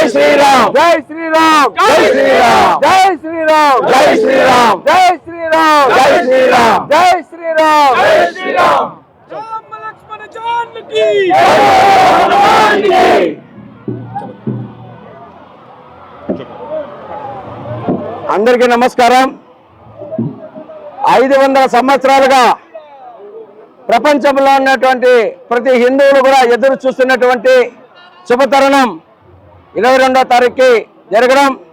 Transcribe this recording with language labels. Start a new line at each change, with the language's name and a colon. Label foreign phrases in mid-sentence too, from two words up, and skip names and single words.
Hindi: श्रीराम जय श्रीराम जय श्रीराम जय श्रीराम जय श्रीराम जय श्रीराम जय श्रीराम जय श्रीराम जय श्रीराम राम लक्ष्मण जानकी हनुमान की
Telugu: అందరికీ నమస్కారం. 500 సంవత్సరాలుగా ప్రపంచంలో ఉన్నటువంటి ప్రతి హిందువులు కూడా ఎదురు చూస్తున్నటువంటి శుభతరుణం 22వ తారీఖుకి జరగడం.